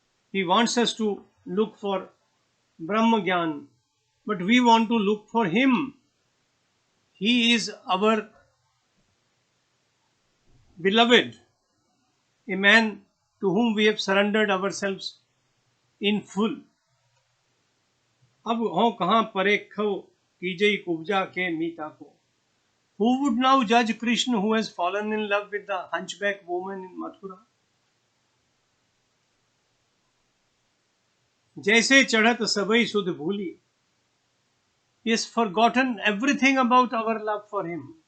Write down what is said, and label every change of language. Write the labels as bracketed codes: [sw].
[en] He wants us to look for Brahma Jnana, but we want to look for Him. He is our beloved, a man to whom we have surrendered ourselves in full. [bra] अब हो कहाँ परेखो कीजई कुब्जा के मीता को. [en] Who would now judge Krishna who has fallen in love with the hunchback woman in Mathura? [bra] जैसे चढ़त सबई सुध भूली. [en] He has forgotten everything about our love for him.